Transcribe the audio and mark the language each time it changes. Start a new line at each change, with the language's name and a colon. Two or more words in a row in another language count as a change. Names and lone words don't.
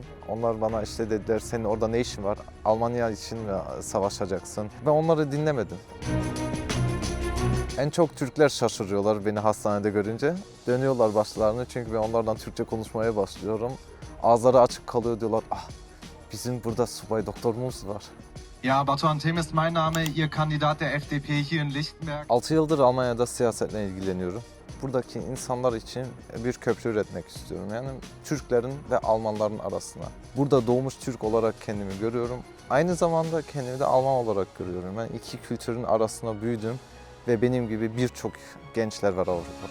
Turkish: Onlar bana işte dediler, senin orada ne işin var? Almanya için mi savaşacaksın? Ben onları dinlemedim. En çok Türkler şaşırıyorlar beni hastanede görünce. Dönüyorlar başlarını çünkü ben onlardan Türkçe konuşmaya başlıyorum. Ağızları açık kalıyor, diyorlar, ah bizim burada subay doktorumuz var.
German: Ja, Batuhan Tem ist mein Name, Ihr Kandidat der FDP hier in Lichtenberg.
Turkish: 6 yıldır Almanya'da siyasetle ilgileniyorum. Buradaki insanlar için bir köprü üretmek istiyorum. Yani Türklerin ve Almanların arasına. Burada doğmuş Türk olarak kendimi görüyorum. Aynı zamanda kendimi de Alman olarak görüyorum. Ben iki kültürün arasında büyüdüm ve benim gibi birçok gençler var Avrupa'da.